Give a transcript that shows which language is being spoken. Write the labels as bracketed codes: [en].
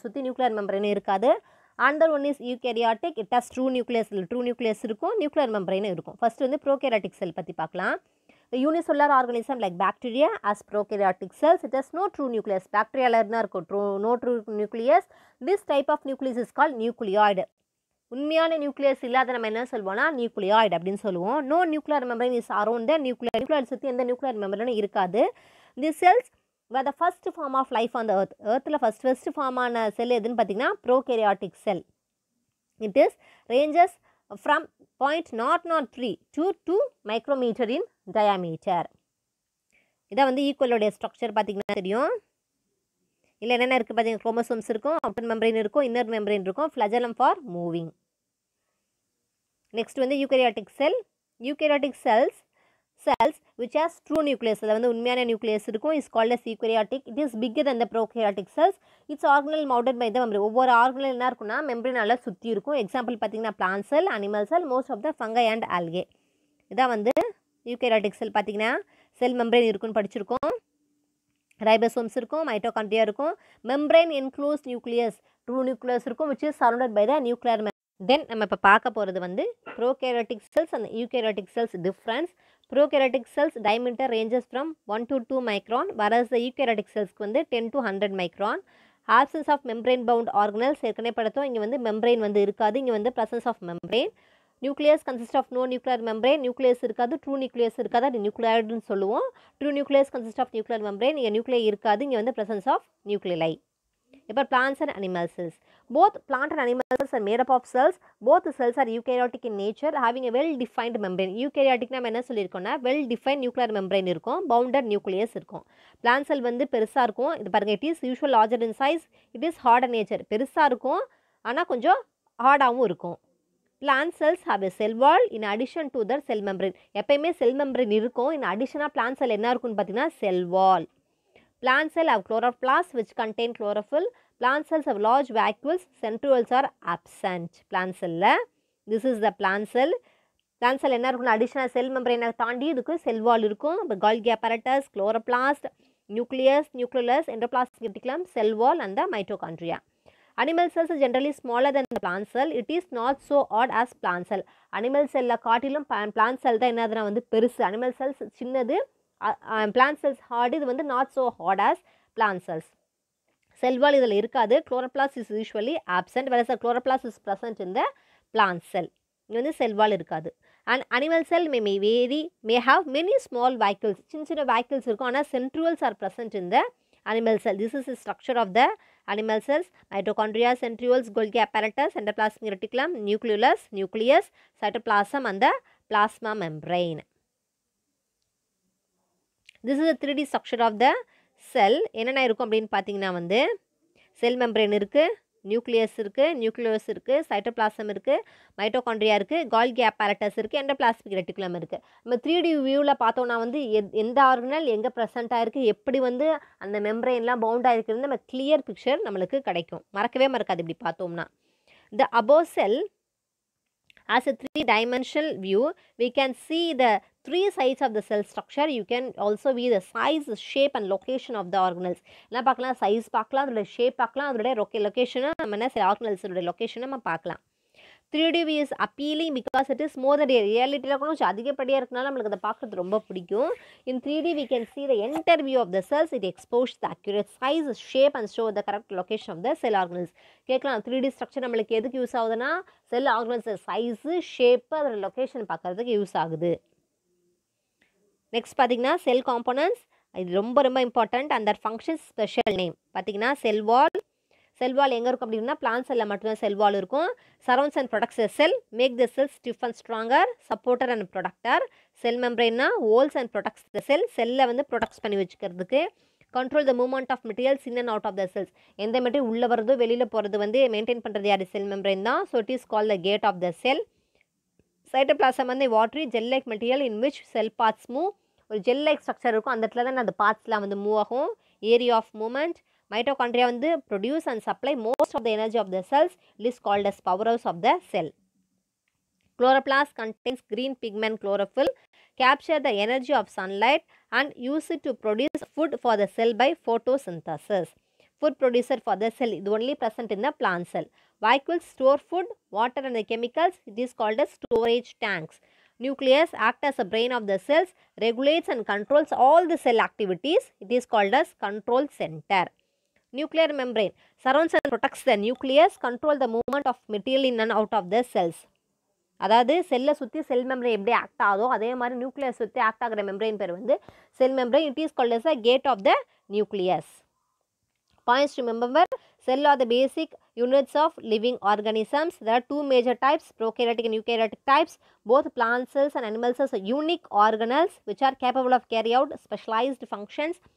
[ta] சுற்றி nuclear membrane இருக்காது. [en] Another one is eukaryotic. It has true nucleus. [ta] True nucleus இருக்கும், nuclear membrane இருக்கும். First வந்து prokaryotic cell பற்றி பார்க்கலாம். [en] The unicellular organism like bacteria as prokaryotic cells, it has no true nucleus. Bacteria no true nucleus. This type of nucleus is called nucleoid. [ta] உண்மையான nucleus இல்லாத நம்ம என்ன சொல்வோம்னா nucleoid அப்படின்னு சொல்லுவோம். [en] no nuclear membrane is around the nuclear [ta] சுற்றி எந்த nuclear மெம்பரேனும் இருக்காது. [en] The cells were the first form of life on the earth. [ta] earthல first form ஆன செல் எதுன்னு பார்த்தீங்கன்னா prokaryotic cell. [en] It is ranges from 0.003 to 2 micrometer in diameter. [ta] இதான் வந்து ஈக்குவலோடைய ஸ்ட்ரக்சர் பார்த்தீங்கன்னா தெரியும். இல்லை என்னென்ன இருக்குது பார்த்தீங்கன்னா குரோமோசோம்ஸ் இருக்கும், அவுட்டர் மெம்பரேன் இருக்கும், இன்னர் மெம்பரேன் இருக்கும், ஃப்ளஜலம் ஃபார் மூவிங். நெக்ஸ்ட் வந்து eukaryotic sell. Eukaryotic cells [en] which has true nucleus, [ta] அது வந்து உண்மையான நியூக்ளியஸ் இருக்கும், is called as eukaryotic. [en] It is bigger than the prokaryotic cells. Its organelle mounted by the membrane. [ta] ஒவ்வொரு organelle என்ன இருக்குன்னா மெம்பரேனால சுற்றி இருக்கும். எக்ஸாம்பிள் பார்த்தீங்கன்னா plant sell, animal sell, [en] Most of the fungi and algae. [ta] இதான் வந்து யூகரியாட்டிக் செல். பார்த்தீங்கன்னா செல் மெம்பரேன் இருக்குன்னு படிச்சிருக்கோம். ரைபோசோம்ஸ் இருக்கும், மைட்டோகாண்ட்ரியா இருக்கும், membrane enclose nucleus, true nucleus இருக்கும், [en] which is surrounded by the nuclear membrane. [ta] தென் நம்ம இப்போ பார்க்க போகிறது வந்து prokaryotic cells and eukaryotic cells difference. [en] Prokaryotic cells diameter ranges from 1 to 2 micron, whereas the eukaryotic cells [ta] வந்து [en] 10 to 100 micron. Absence of membrane bound organelles [ta] ஏற்கனவே படுத்தோம். இங்கே வந்து membrane வந்து இருக்காது, இங்கே வந்து presence of membrane. [en] Nucleus consists of no nuclear membrane. [ta] Nucleus இருக்காது, true nucleus இருக்காது, அது நியூக்ளியாய்டுன்னு சொல்லுவோம். [en] True nucleus consists of nuclear membrane. இங்கே nuclei இருக்காது, இங்கே வந்து presence of nuclei. இப்போ plants and animal cells. Both plant and animal cells are made up of cells. Both cells are eukaryotic in nature, having a well-defined membrane. [ta] Eukaryotic நம்ம என்ன சொல்லியிருக்கோம்னா well-defined nuclear membrane இருக்கும், bounded nucleus இருக்கும். Plant cell வந்து பெருசாக இருக்கும். இது பாருங்க, [en] it is usually larger in size. It is hard in nature. [ta] பெருசாக இருக்கும், ஆனால் கொஞ்சம் ஹார்டாகவும் இருக்கும். [en] Plant cells have a cell wall in addition to their cell membrane. [ta] எப்பயுமே செல் மெம்பரேன் இருக்கும். [en] in addition plant cell [ta] என்ன இருக்குன்னு பார்த்தீங்கன்னா [en] cell wall. Plant cells have chloroplasts which contain chlorophyll. Plant cells have large vacuoles. Centrioles are absent. Plant cell. This is the plant cell. Plant cell என்ன இருக்குன்னு additional cell membrane தாண்டி இதுக்கு cell wall இருக்கும். Golgi apparatus, chloroplast, nucleus, nucleolus, endoplasmic reticulum, cell wall and the mitochondria. Animal cells are generally smaller than the plant cell. It is not so odd as plant cell. [ta] Animal cell காட்டிலும் plant cell தான் என்னதுன்னா வந்து பெருசு. Animal cells சின்னது, plant cells hard. இது வந்து [en] not so hard as plant cells. [ta] Cell wall இதில் இருக்காது. [en] Chloroplast is usually absent, whereas the chloroplast is present in the plant cell. [ta] இங்கே வந்து cell wall இருக்காது. [en] And animal cell may have many small vacuoles. [ta] சின்ன vacuoles இருக்கும். [en] ஆனால் centrioles are present in the animal cell. This is the structure of the animal cells. Mitochondria, centrioles, Golgi apparatus, endoplasmic reticulum, nucleus, cytoplasm and the plasma membrane. This is the 3D structure of the cell. [ta] என்னென்ன இருக்கும் அப்படின்னு பார்த்தீங்கன்னா வந்து செல் membrane இருக்குது, nucleus இருக்குது, cytoplasm இருக்குது, mitochondria இருக்குது, கால்கி apparatus இருக்குது, எண்டோபிளாஸ்மிக் ரெட்டிகுலம் இருக்குது. நம்ம 3D வியூவில் பார்த்தோன்னா வந்து எந்த ஆர்கனல் எங்கே ப்ரெசென்ட் ஆகிருக்கு, எப்படி வந்து அந்த மெம்பரேன்லாம் பவுண்ட் ஆகிருக்குன்னு நம்ம கிளியர் பிக்சர் நம்மளுக்கு கிடைக்கும். மறக்கவே மறக்காது இப்படி பார்த்தோம்னா. [en] The above cell as a 3-dimensional view, we can see the 3 sides of the cell structure. You can also view the size, shape and location of the organelles. [ta] என்ன பார்க்கலாம், size பார்க்கலாம், அதோட ஷேப் பார்க்கலாம், அதோட லொக்கேஷனை நம்ம என்ன ஆர்கனல்ஸோட லொக்கேஷனை நம்ம பார்க்கலாம். [en] 3D view is appealing because it is more than ரியாலிட்டியில் [ta] கொஞ்சம் அதிகப்படியாக இருக்கனால நம்மளுக்கு அதை பார்க்குறது ரொம்ப பிடிக்கும். [en] In 3D we can see the entire view of the cells. It exposes the accurate size, shape and show the correct location of the cell organelles. [ta] கேட்கலாம் 3D structure நம்மளுக்கு எதுக்கு யூஸ் ஆகுதுன்னா செல் ஆர்கனல்ஸ் சைஸு, ஷேப்பு, அதோட location பார்க்குறதுக்கு use ஆகுது. Next பார்த்தீங்கன்னா செல் components. இது ரொம்ப ரொம்ப இம்பார்ட்டண்ட். அந்த ஃபங்க்ஷன்ஸ் ஸ்பெஷல் நேம் பார்த்தீங்கன்னா செல் வால் எங்கே இருக்கும் அப்படின்னா பிளான்ட் செல்லில் மட்டும்தான் செல் வால் இருக்கும். [en] Surrounds and protects the cell, make the cell stiff and stronger, supporter and protector. [ta] Sell மெம்பரேன்னா holes and products த செல்லை வந்து ப்ரொடக்ட்ஸ் பண்ணி வச்சுக்கிறதுக்கு. [en] Control the movement of materials in and out of the cells. [ta] எந்த material உள்ளே வரதோ வெளியில் போகிறது வந்து maintain பண்ணுறது யார், செல் மெம்பரேன் தான். [en] So it is call the gate of the cell. Cytoplasm [ta] வந்து [en] Watery gel like material in which cell parts move. [ta] ஒரு ஜெல் லைக் ஸ்ட்ரக்சர் இருக்கும், அந்த இடத்துல தான் அந்த பார்ட்ஸ்லாம் வந்து மூவ் ஆகும். Area of movement. [en] Mitochondria வந்து produce and supply most of the energy of the cells. It is called as power house of the cell. Chloroplast contains green pigment chlorophyll, capture the energy of sunlight and use it to produce food for the cell by photosynthesis. Food producer for the cell is only present in the plant cell. Vacuoles store food, water and the chemicals. It is called as storage tanks. Nucleus act as a brain of the cells, regulates and controls all the cell activities. It is called as control center. Nuclear membrane surrounds and protects the nucleus, control the movement of material in and out of the cells. [ta] அதாவது செல்லை சுற்றி செல் membrane எப்படி act ஆகுதோ அதே மாதிரி nucleus சுற்றி act ஆகிற membrane பேர் வந்து செல் membrane. It is called [en] as a gate of the nucleus. Points to remember: cell are the basic units of living organisms. There are 2 major types, prokaryotic and eukaryotic types. Both plant cells and animal cells are unique organelles which are capable of carry out specialized functions.